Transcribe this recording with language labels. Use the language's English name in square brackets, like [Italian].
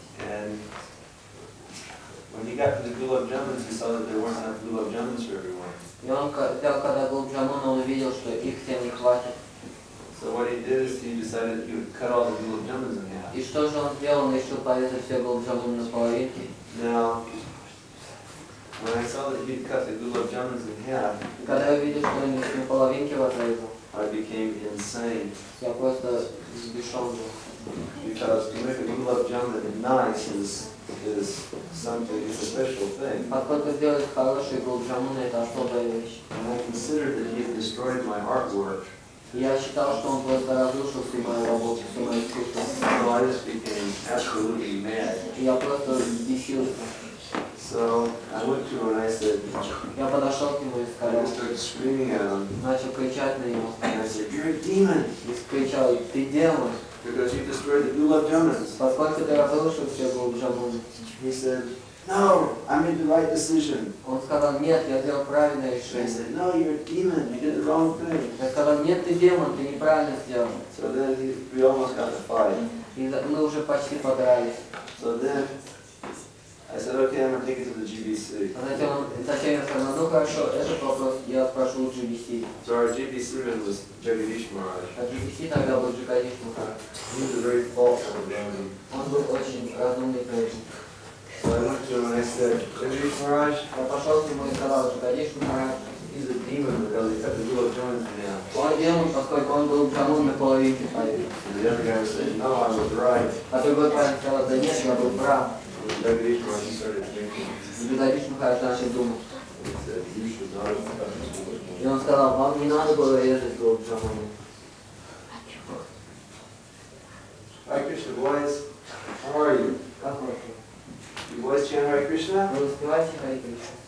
[English] and when he got to the gulab jamuns, he saw that there weren't enough gulab jamuns for everyone. [Russian] И он взял, когда голубджамун, он увидел, что их всем не хватит. [English] So what he did is he decided he would cut all the gulab jamuns in half. [Russian] И что же он сделал? Он решил порезать все голубджамун на половинки. [English] Now, when I saw that he'd cut the gulab jamuns in half, [Russian] И когда я увидел, что он их на половинки разрезал, [English] I became insane. [Russian] я просто взбешен был. [English] Because to make a gulab jamun nice is something, it's a special thing. [Russian] Поскольку сделать хороший голубджамун, это особая вещь. [English] And I considered that he had destroyed my artwork. [Russian] Я считал, что он просто разрушил всю мою работу, всю мою искусство. [English] So I just became absolutely mad. [Russian] И я просто взбесился. [English] So I went to him and I said, [Russian] Я подошел к нему и [English] I [Russian] сказал, [English] just started screaming at him. [Russian] начал кричать на него. [English] And I said, you're a demon. [Russian] И кричал, ты демон, [English] Because you destroyed the gulab jamuns. [Russian] поскольку ты разрушил все голубджамуны. [English] He said, no, I made the right decision. [Russian] Он сказал, нет, я сделал правильное [English] I [Russian] решение. [English] said, no, you're a demon. You did the wrong thing. [Russian] Я сказал, нет, ты демон, ты неправильно сделал. [English] So then we almost got to fight. [Russian] И мы уже почти подрались. [English] So then I said, okay, I'm going to take it to the GBC. [Russian] Затем я сказал, ну хорошо, этот вопрос я спрошу у GBC. [English] So our GBC man was Jagadish Maharaj. [Russian] А GBC тогда был Джагадиш Махарадж. [English] He was a very thoughtful man. [Russian] Он был очень разумный преданный. [English] So I went to him and I said, Jagadish Maharaj, [Russian] Я пошел к нему и сказал, Джагадиш Махарадж. [English] he's a demon because he kept the little joints now. [Russian] Он демон, поскольку он был джамун на половинке поверил. [English] And the other guy was saying, no, I was right. [Russian] А другой парень сказал, да нет, я был прав. [English] And Jagadish Maharaj started thinking. [Russian] Джагадиш Махарадж начал думать. [English] He said, you should not have cut this woman. [Russian] И он сказал, вам не надо было резать голову джамуну. [English] Hare Krishna, boys. How are you? [Russian] Как вы? [English] You boys chant Hare Krishna? [Russian] Вы успеваете Харе Кришна?